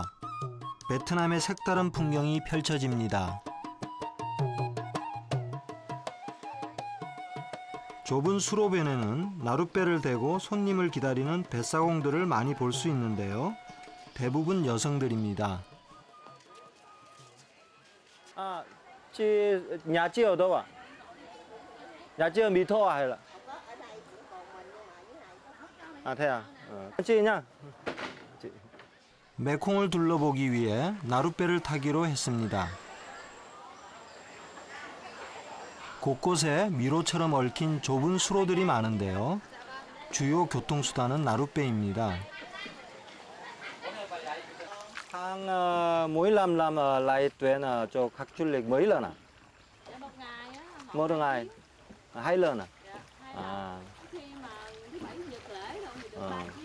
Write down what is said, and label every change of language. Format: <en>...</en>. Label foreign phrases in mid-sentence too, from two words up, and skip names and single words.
<ko>베트남의 색다른 풍경이 펼쳐집니다. 좁은 수로변에는 나룻배를 대고 손님을 기다리는 뱃사공들을 많이 볼 수 있는데요. 대부분 여성들입니다.</ko> <vi>nhà chị ở đâu ạ? Nhà chị ở Mỹ Tho hay là? thế à? chị nhá.</vi> <ko>메콩을 둘러보기 위해 나룻배를 타기로 했습니다. 곳곳에 미로처럼 얽힌 좁은 수로들이 많은데요. 주요 교통수단은 나룻배입니다.</ko> <vi>mỗi năm làm ở lại tuyến ở chỗ khách du lịch mấy lần à? Một ngày á. Một ngày. 2 lần à? Khi mà thứ bảy chủ nhật lễ đâu thì được 3 chiếc.</vi>